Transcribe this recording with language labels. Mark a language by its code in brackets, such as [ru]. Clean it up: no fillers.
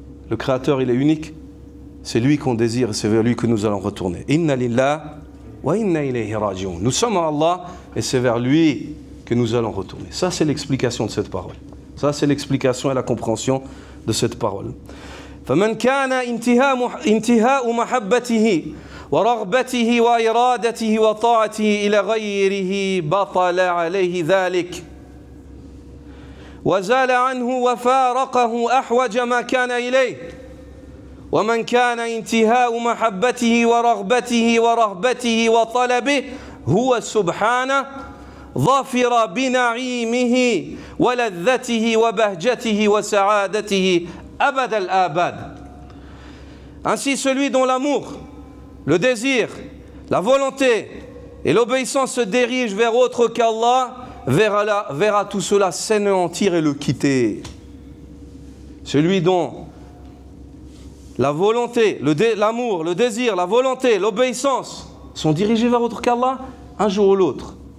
[fr] Le Créateur, il est unique. C'est lui qu'on désire et c'est vers lui que nous allons retourner. [ar] Inna lillah wa inna ilayhi raji'un. [fr] Nous sommes à Allah et c'est vers lui que nous allons retourner. Ça, c'est l'explication de cette parole. Ça, c'est l'explication et la compréhension de cette parole. [ar] فمن كان انتهاء محبته ورغبته وإرادته وطاعته إلى غيره بطل عليه ذلك وزال عنه وفارقه أحوج ما كان إليه ومن كان انتهاء محبته ورغبته ورهبته وطلبه هو سبحانه ظافر بنعيمه ولذته وبهجته وسعادته أبد الآباد. [fr] Ainsi celui dont l'amour, le désir, la volonté et l'obéissance se dirigent vers autre qu'Allah verra tout cela s'anéantir et le quitter. Celui dont la volonté, l'amour, le désir, la volonté, l'obéissance sont dirigés vers autre qu'Allah, un jour ou l'autre.